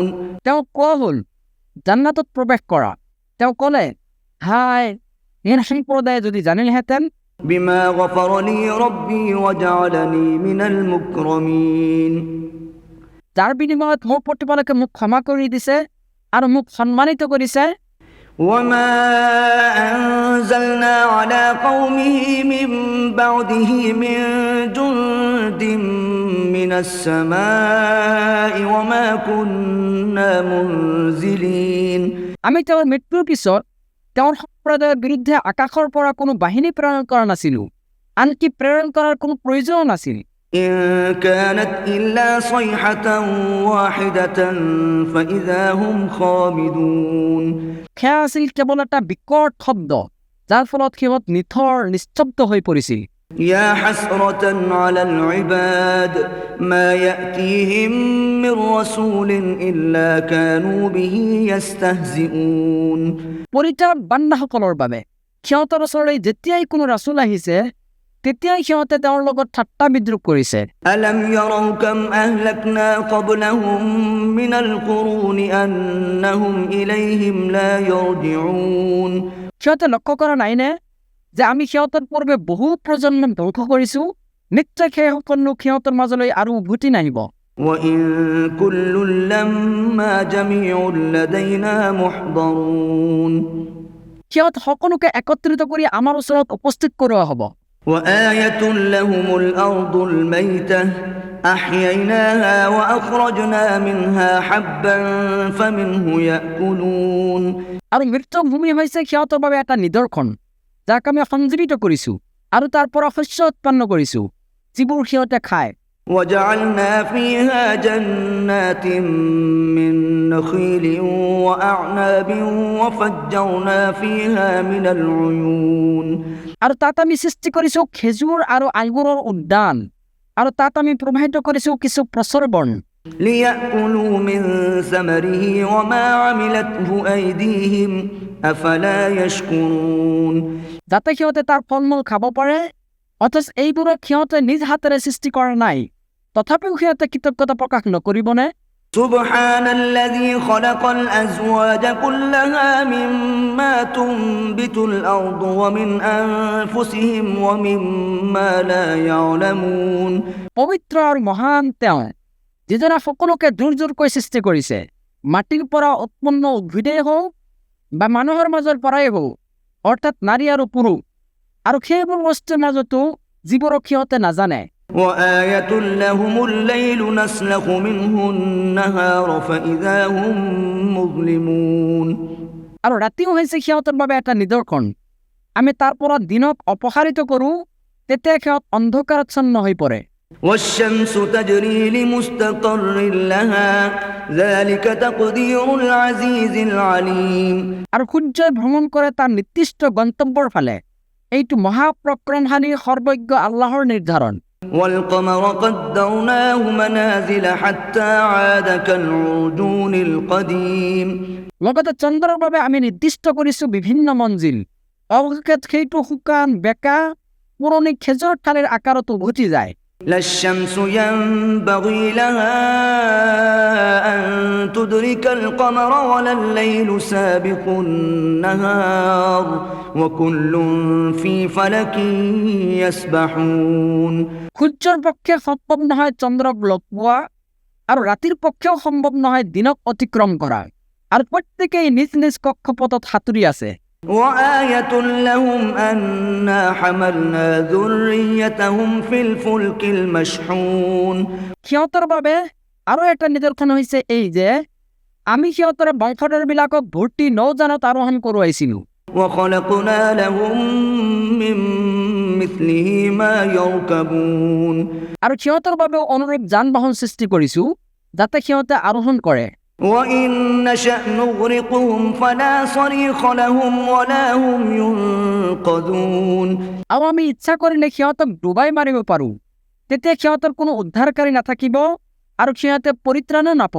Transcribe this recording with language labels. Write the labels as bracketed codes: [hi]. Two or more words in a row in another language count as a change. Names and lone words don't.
[as] তেওঁ কোৱা হ'ল, জান্নাতত প্ৰৱেশ কৰা। তেওঁ ক'লে, হাই, এই সম্প্ৰদায়ে যদি জানিলহেঁতেন [ar] بما غفر لي ربي وجعلني من المكرمين [as] যাৰ বিনিময়ত মোৰ প্ৰতিপালকে মোক ক্ষমা কৰি দিছে আৰু মোক সন্মানিত কৰিছে। [ar] وما أنزلنا على قومه من بعده من جند من السماء وما كنا منزلين [as] আমি তেওঁৰ মৃত্যুৰ পিছত তেওঁৰ সম্প্ৰদায়ৰ বিৰুদ্ধে আকাশৰ পৰা কোনো বাহিনী প্ৰেৰণ কৰা নাছিলো, আনকি প্ৰেৰণ কৰাৰ কোনো প্ৰয়োজনো নাছিল। [ar] إن كانت إلا صيحة واحدة فإذا هم خامدون [as] সেয়া আছিল কেৱল এটা বিকট শব্দ, যাৰ ফলত সিহঁত নিথৰ নিস্তব্ধ হৈ পৰিছিল। [ar] يا حسرة على العباد ما يأتيهم من رسول إلا كانوا به يستهزئون [as] পৰিত্ৰাণ বান্দাসকলৰ বাবে সিহঁতৰ ওচৰলৈ যেতিয়াই কোনো ৰাছুল আহিছে তেতিয়াই সিহঁতে তেওঁৰ লগত ঠাট্টা বিদ্ৰূপ কৰিছে। [ar] ألم يروا كم أهلكنا قبلهم من القرون أنهم إليهم لا يرجعون [as] সিহঁতে লক্ষ্য কৰা নাইনে যে আমি সিহঁতৰ পূৰ্বে বহু প্ৰজন্ম ধ্বংস কৰিছো, নিশ্চয় সেইসকল লোক সিহঁতৰ মাজলৈ আৰু উভতি নাহিব। [ar] وإن كل لما جميع لدينا محضرون [as] সিহঁত সকলোকে একত্ৰিত কৰি আমাৰ ওচৰত উপস্থিত কৰোৱা হ'ব। [ar] وآية لهم الأرض الميتة أحييناها وأخرجنا منها حبا فمنه يأكلون [as] আৰু মৃত্যু ভূমি হৈছে সিহঁতৰ বাবে এটা নিদৰ্শন, যাক আমি সঞ্জীৱিত কৰিছো আৰু তাৰ পৰা শস্য উৎপন্ন কৰিছো যিবোৰ সিহঁতে খায়। [ar] وجعلنا فيها جنات من نخيل وأعناب وفجرنا فيها من العيون [as] আৰু তাত আমি সৃষ্টি কৰিছো খেজুৰ আৰু আঙুৰৰ উদ্যান, আৰু তাত আমি প্ৰবাহিত কৰিছো কিছু প্ৰচৰ বন। [ar] ليأكلوا من ثمره وما عملته أيديهم أفلا يشكرون [as] যাতে সিহঁতে তাৰ ফল মূল খাব পাৰে, অথচ এইবোৰক সিহঁতে নিজ হাতেৰে সৃষ্টি কৰা নাই, তথাপিও সিহঁতে কৃতজ্ঞতা প্ৰকাশ নকৰিবনে? [ar] سبحان الذي خلق الأزواج كلها مما تنبت الأرض ومن أنفسهم ومما لا يعلمون [as] পবিত্ৰ আৰু মহান তেওঁ, যিজনে সকলোকে জোৰ সৃষ্টি কৰিছে, মাটিৰ পৰা উৎপন্ন উদ্ভিদেই হওক বা মানুহৰ মাজৰ পৰাই হওক, অৰ্থাৎ নাৰী আৰু পুৰুষ, আৰু সেইবোৰ বস্তুৰ মাজতো যিবোৰক সিহঁতে নাজানে। [ar] وآية لهم الليل نسلخ منه النهار فإذا هم مظلمون [as] আৰু ৰাতিও হৈছে সিহঁতৰ বাবে এটা নিদৰ্শন, আমি তাৰ পৰা দিনক অপসাৰিত কৰোঁ, তেতিয়া সিহঁত অন্ধকাৰাচ্ছন্ন হৈ পৰে। [ar] والشمس تجري لمستقر لها ذلك تقدير العزيز العليم [as] আৰু সূৰ্যই ভ্ৰমণ কৰে তাৰ নিৰ্দিষ্ট গন্তব্যৰ ফালে, এইটো মহাপ্ৰক্ৰমশালী সৰ্বজ্ঞ আল্লাহৰ নিৰ্ধাৰণ। [ar] والقمر قدرناه منازل حتى عاد كالعرجون القديم [as] লগতে চন্দ্ৰৰ বাবে আমি নিৰ্দিষ্ট কৰিছো বিভিন্ন মঞ্জিল, অৱশেষত সেইটো শুকান বেকা পুৰণি খেজুৰ ঠালিৰ আকাৰত উভতি যায়। [ar] لا الشمس ينبغي لها أن تدرك القمر ولا الليل سابق النهار وكل في فلك يسبحون [as] সূৰ্যৰ পক্ষে সম্ভৱ নহয় চন্দ্ৰক লগ পোৱা, আৰু ৰাতিৰ পক্ষেও সম্ভৱ নহয় দিনক অতিক্ৰম কৰা, আৰু প্ৰত্যেকেই নিজ নিজ কক্ষপথত সাঁতুৰি আছে। [ar] وآية لهم أنا حملنا ذريتهم في الفلك المشحون [as] সিহঁতৰ বাবে আৰু এটা নিদৰ্শন হৈছে এই যে আমি সিহঁতৰ বংশধৰবিলাকক ভৰ্তি নৌযানত আৰোহণ কৰোৱাইছিলোঁ। [ar] وخلقنا لهم من مثله ما يركبون [as] আৰু সিহঁতৰ বাবে অনুৰূপ যান বাহন সৃষ্টি কৰিছো যাতে সিহঁতে আৰোহণ কৰে। [ar] وإن نشأ نغرقهم فلا صريخ لهم ولا هم ينقذون [as] আৰু আমি ইচ্ছা কৰিলে সিহঁতক ডুবাই মাৰিব পাৰোঁ, তেতিয়া সিহঁতৰ কোনো উদ্ধাৰকাৰী নাথাকিব আৰু সিহঁতে পৰিত্ৰাণো নাপাব।